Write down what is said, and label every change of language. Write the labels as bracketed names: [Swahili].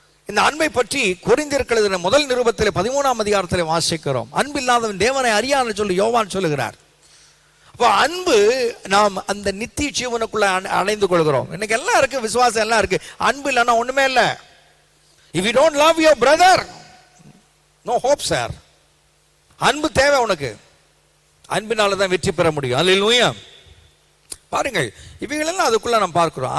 [Tamil] இந்த அன்பை பற்றி கொரிந்தியர் முதல் நிருபத்தில் 13ஆம் அதிகாரத்தில் வாசிக்கிறோம். அன்பு இல்லாதவன் தேவனை அறியான்னு சொல்லி யோவான் சொல்லுகிறார். அப்போ அன்பு நாம் அந்த நித்திய ஜீவனுக்குள்ள அடைந்து கொள்கிறோம். இன்னைக்கு எல்லாம் இருக்கு, விசுவாசம் எல்லாம் இருக்கு, அன்பு இல்லைன்னா ஒண்ணுமே இல்லை. [English] If you don't love your brother, no hope sir. [Tamil] அன்பு தேவை உனக்கு, அன்பினால தான் வெற்றி பெற முடியும். அல்லேலூயா. பாருங்கள், இவைகளெல்லாம் அதுக்குள்ள நாம் பார்க்கிறோம்.